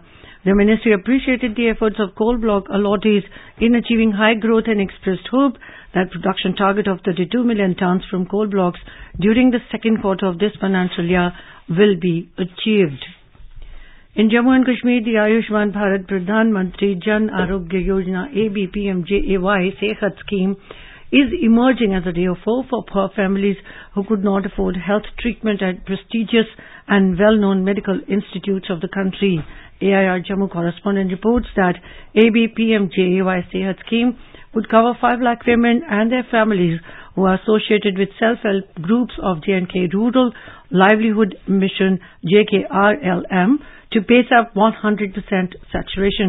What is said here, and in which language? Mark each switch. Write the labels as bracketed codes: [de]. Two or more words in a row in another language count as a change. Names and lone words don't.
[en] The ministry appreciated the efforts of coal block allottees in achieving high growth and expressed hope that production target of 32 million tons from coal blocks during the second quarter of this financial year will be achieved. In Jammu and Kashmir, the Ayushman Bharat Pradhan Mantri Jan Arogya Yojana ABPMJAY Sehat scheme is emerging as a ray of hope for poor families who could not afford health treatment at prestigious and well-known medical institutes of the country. AIR Jammu correspondent reports that ABPMJAY Sehat scheme would cover 5 lakh women and their families who are associated with self-help groups of J&K Rural Livelihood Mission JKRLM to pace up 100% saturation.